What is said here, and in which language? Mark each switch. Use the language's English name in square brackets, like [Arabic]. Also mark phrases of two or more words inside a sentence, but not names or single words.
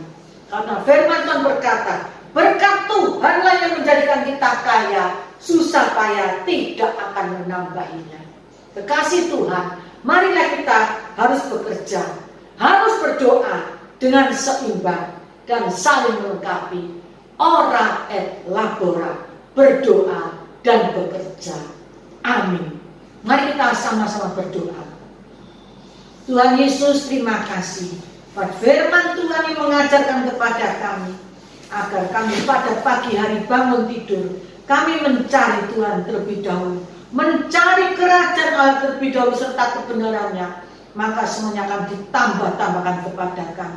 [Indonesian] Karena firman Tuhan berkata, berkat Tuhanlah yang menjadikan kita kaya, susah payah tidak akan menambahinya. Kekasih Tuhan, marilah kita harus bekerja, harus berdoa dengan seimbang dan saling melengkapi. [Latin] Ora et labora, [Indonesian] berdoa dan bekerja. Amin. Mari kita sama-sama berdoa. Tuhan Yesus, terima kasih buat firman Tuhan yang mengajarkan kepada kami, agar kami pada pagi hari bangun tidur, kami mencari Tuhan terlebih dahulu, mencari kerajaan Allah terlebih dahulu serta kebenarannya, maka semuanya akan ditambah-tambahkan kepada kami.